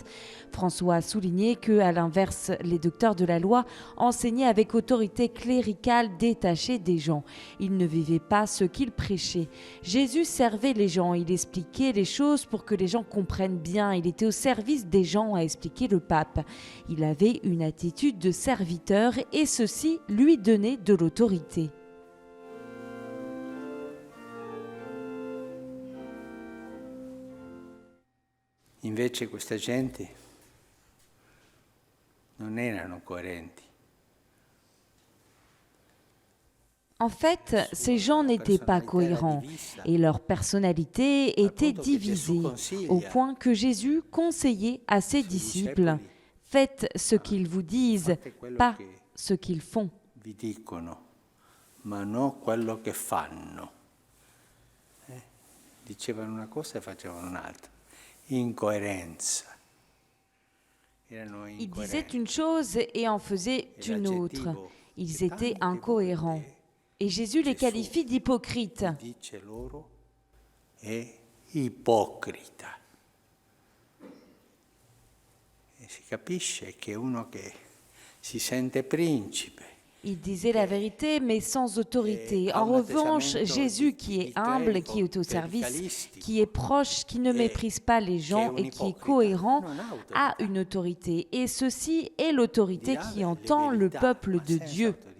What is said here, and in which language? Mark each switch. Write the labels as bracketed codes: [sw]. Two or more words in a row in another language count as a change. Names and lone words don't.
[fr] François a souligné que, à l'inverse, les docteurs de la loi enseignaient avec autorité cléricale détachée des gens. Ils ne vivaient pas ce qu'ils prêchaient. Jésus servait les gens, il expliquait les choses pour que les gens comprennent bien. Il était au service des gens, a expliqué le pape. Il avait une attitude de serviteur et ceci lui donnait de l'autorité. [it] Invece questa gente non erano coerenti. [fr] En fait, ces gens n'étaient pas cohérents et leur personnalité était divisée, au point que Jésus conseillait à ses disciples « Faites ce qu'ils vous disent, pas ce qu'ils font ». [it] Vi dicono, ma non quello che fanno. Dicevano una cosa e facevano un'altra. Incoerenza. [fr] Ils disaient une chose et en faisaient une autre. Ils étaient incohérents. Et Jésus les qualifie d'hypocrites. [it] Dice loro è ipocrita. E si capisce che uno che si sente principe. [fr] Il disait la vérité, mais sans autorité. En revanche, Jésus, qui est humble, qui est au service, qui est proche, qui ne méprise pas les gens et qui est cohérent, a une autorité. Et ceci est l'autorité qui entend le peuple de Dieu.